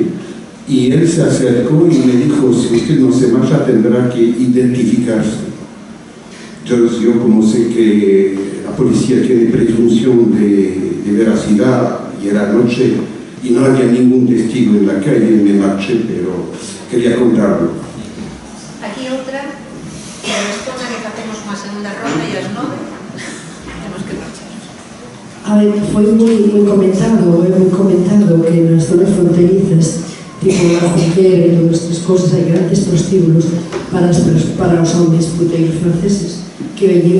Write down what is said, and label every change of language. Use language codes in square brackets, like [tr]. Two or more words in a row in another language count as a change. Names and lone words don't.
[es] Y él se acercó y me dijo, si usted no se marcha tendrá que identificarse. Entonces yo, como sé que la policía tiene presunción de veracidad y era noche y no había ningún testigo en la calle, me marché, pero quería contarlo. [gl] Aquí outra, que responda que facemos unha segunda ronda e as 9 temos que marchar. A ver, foi moi comentado que nas zonas fronterizas, tipo la Junquera e todas estas cosas, hai grandes prostíbulos para os homens puteiros franceses que veñen.